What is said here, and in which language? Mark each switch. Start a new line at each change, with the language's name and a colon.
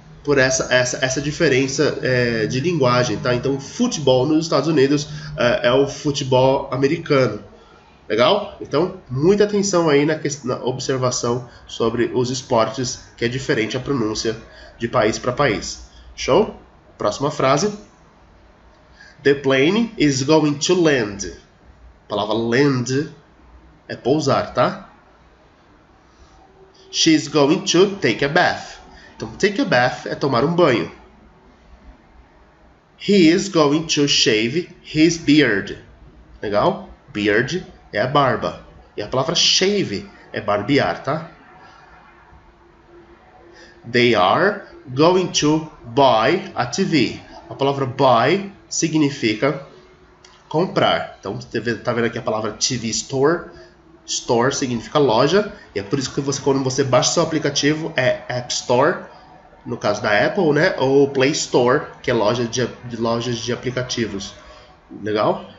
Portuguese: Por essa diferença de linguagem, tá? Então, futebol nos Estados Unidos é o futebol americano. Legal? Então, muita atenção aí na observação sobre os esportes, que é diferente a pronúncia de país para país. Show? Próxima frase.
English: The plane is going to land.
Portuguese: A palavra land é pousar, tá?
English: She's going to take a bath.
Portuguese: Então, take a bath é tomar um banho.
English: He is going to shave his beard.
Portuguese: Legal? Beard é a barba. E a palavra shave é barbear, tá?
English: They are going to buy a TV.
Portuguese: A palavra buy significa comprar. Então, você tá vendo aqui a palavra TV Store. Store significa loja. E é por isso que quando você baixa seu aplicativo, é App Store, no caso da Apple, né? Ou Play Store, que é lojas de aplicativos. Legal?